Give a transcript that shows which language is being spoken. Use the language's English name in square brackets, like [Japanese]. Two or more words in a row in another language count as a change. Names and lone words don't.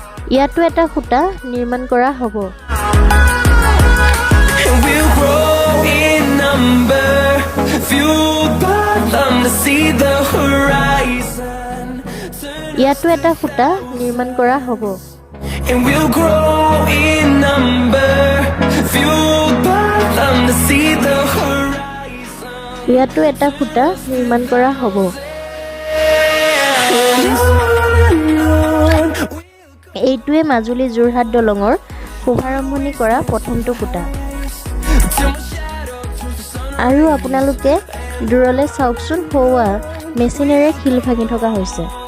[Assamese] ইয়াতো এটা খুঁটা নিৰ্মাণ কৰা হ'ব। [English] And we'll grow in number, fueled by them to see the horizon. [Assamese] ইয়াতো এটা খুঁটা নিৰ্মাণ কৰা হ'ব। [English] And we'll grow in number, fueled by them to see the horizon. [Assamese] ইয়াতো এটা খুঁটা নিৰ্মাণ কৰা হ'ব। এইটোৱে মাজুলী যোৰহাট দলঙৰ শুভাৰম্ভণি কৰা প্ৰথমটো খুঁটা। আৰু আপোনালোকে দূৰলৈ চাওকচোন, সৌৱা মেচিনেৰে শিল ভাঙি থকা হৈছে।